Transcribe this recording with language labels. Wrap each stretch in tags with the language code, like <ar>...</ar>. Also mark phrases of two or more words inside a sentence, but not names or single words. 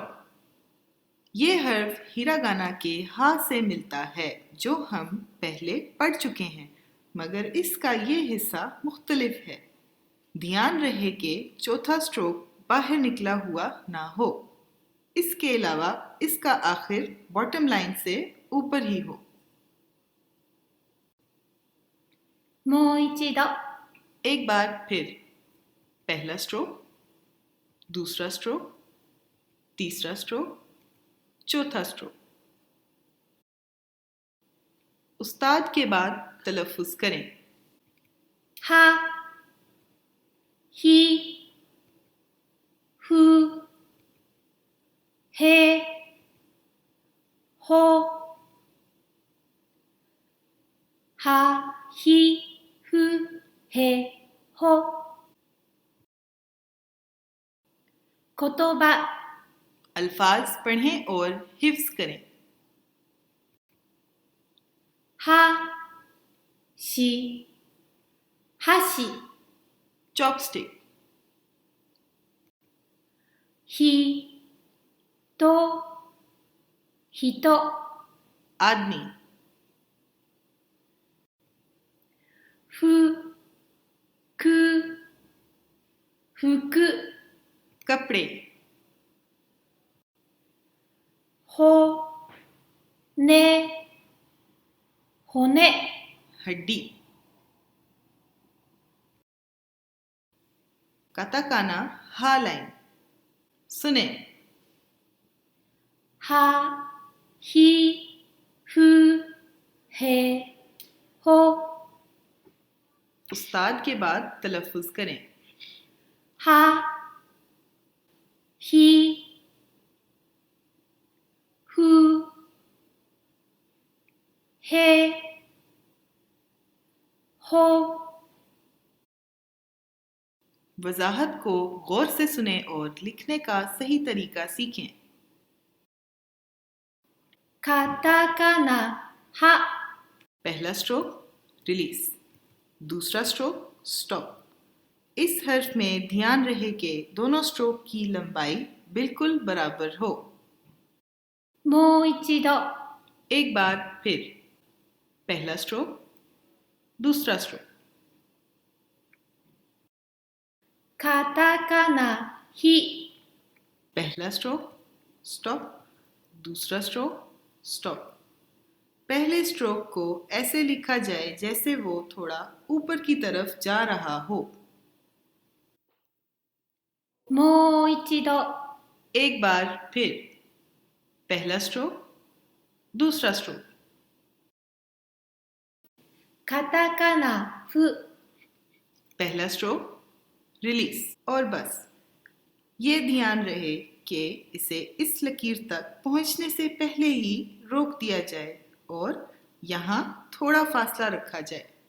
<ur>یہ حرف ہیراگانا کے ہا سے ملتا ہے جو ہم پہلے پڑھ چکے ہیں، مگر اسکا یہ حصہ مختلف ہے. دھیان رہے کہ چوتھا سٹروک باہر نکلا ہوا نہ ہو. اسکے علاوہ اسکا آخر</ur> <en>bottom line</en> <ur>سے اوپر ہی ہو.</ur> <ja>もう一度</ja> <ur>ایک بار پھر. پہلا سٹروک، دوسرا سٹروک، تیسرا سٹروک، چوتھا سٹروک. استاد کے بعد تلفظ کریں.</ur> <ja>はひふへほはひふへほ言葉</ja> <ur>الفاظ پڑھیں اور حفظ کریں.</ur> <ja>はし箸</ja> <ur>चॉपस्टिक,</ur> <ja>ひと人</ja> <ur>आदमी,</ur> <ja>ふく服</ja> <ur>कपड़े,</ur> <ja>ほね骨</ja> <ur>ہڈی۔ کاتاکانا ہا لائن سنے.</ur> <ja>はひふへほ</ja> <ur>استاد کے بعد تلفظ کریں.</ur> <ja>はひふへほ</ja> <ur>وضاحت کو غور سے سنے اور لکھنے کا صحیح طریقہ سیکھیں.</ur> <ja>カタカナは</ja> <ur>پہلا</ur> <en>stroke release,</en> <ur>دوسرا</ur> <en>stroke stop.</en> <ur>اس حرف میں دھیان رہے کہ دونوں سٹروک کی لمبائی بالکل برابر ہو.</ur> <ja>もう一度</ja> <ur>ایک بار پھر. پہلا سٹروک، دوسرا سٹروک.</ur> <ja>カタカナひ</ja> <ur>پہلا</ur> <en>stroke stop,</en> <ur>دوسرا</ur> <en>stroke stop.</en> <ur>پہلے سٹروک کو ایسے لکھا جائے جیسے وہ تھوڑا اوپر کی طرف جا رہا ہو.</ur> <ja>もう一度</ja> <ur>ایک بار پھر. پہلا سٹروک، دوسرا سٹروک.</ur> <ja>カタカナふ</ja> <ur>پہلا</ur> <en>stroke release.</en> <ur>اور بس یہ دھیان رہے کہ اسے اس لکیر تک پہنچنے سے پہلے ہی روک دیا جائے اور یہاں تھوڑا فاصلہ رکھا جائے.</ur>